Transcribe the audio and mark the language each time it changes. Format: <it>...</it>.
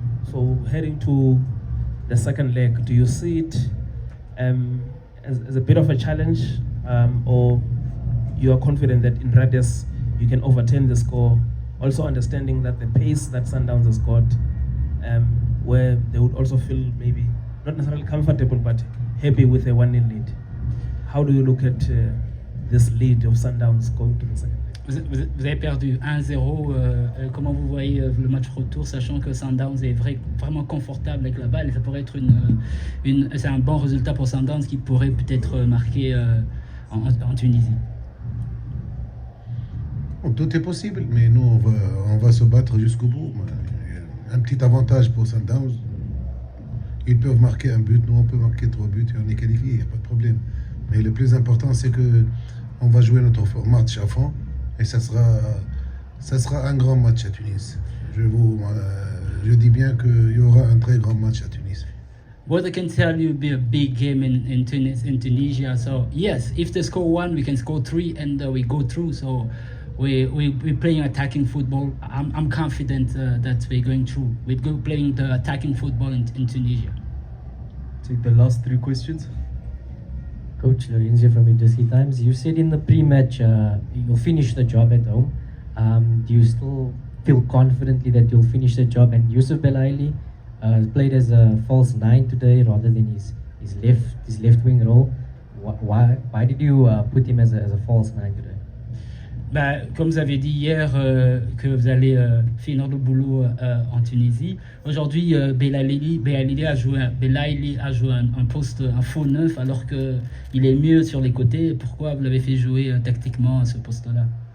<en>So heading to the second leg, do you see it as a bit of a challenge, or you are confident that in Radius you can overturn the score? Also understanding that the pace that Sundowns has got, where they would also feel maybe not necessarily comfortable but happy with a 1-0 lead. How do you look at this lead of Sundowns going to the second leg?</en> <fr>Vous avez perdu 1-0. Comment vous voyez le match retour, sachant que Sundowns est vraiment confortable avec la balle, et ça pourrait être c'est un bon résultat pour Sundowns qui pourrait peut-être marquer en Tunisie. Bon, tout est possible, mais nous on va se battre jusqu'au bout. Un petit avantage pour Sundowns. Ils peuvent marquer un but, nous on peut marquer 3 buts et on est qualifié, il n'y a pas de problème. Mais le plus important, c'est que on va jouer notre match à fond et ça sera un grand match à Tunis. Je dis bien qu'il y aura un très grand match à Tunis.</fr> <en>What I can tell you, be a big game in Tunisia. So yes, if they score 1, we can score 3, and we go through. So we're playing attacking football. I'm confident that we're going through. We're playing the attacking football in Tunisia. Take the last 3 questions. Coach Lorenzo from Industry Times, you said in the pre-match you'll finish the job at home. Do you still feel confidently that you'll finish the job? And Yusuf Belaili played as a false 9 today rather than his left wing role. Why did you put him as a false 9 today?</en> <fr>Comme vous avez dit hier que vous allez finir le boulot en Tunisie, aujourd'hui Belaili a joué un poste, un faux 9, alors qu'il est mieux sur les côtés. Pourquoi vous l'avez fait jouer tactiquement à ce poste-là?</fr>